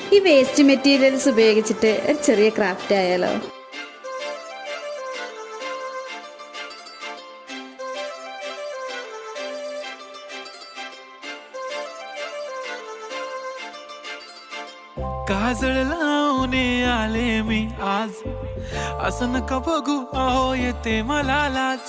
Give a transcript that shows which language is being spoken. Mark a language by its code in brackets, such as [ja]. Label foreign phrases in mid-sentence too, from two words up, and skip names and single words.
[ml] ഈ [en] waste materials [ml] ഉപയോഗിച്ചിട്ട് ഒരു ചെറിയ ക്രാഫ്റ്റ് ആയാലോ? [mr] काजळ लावून आले मी आज, असं नका बघू अहो येते मला लाज.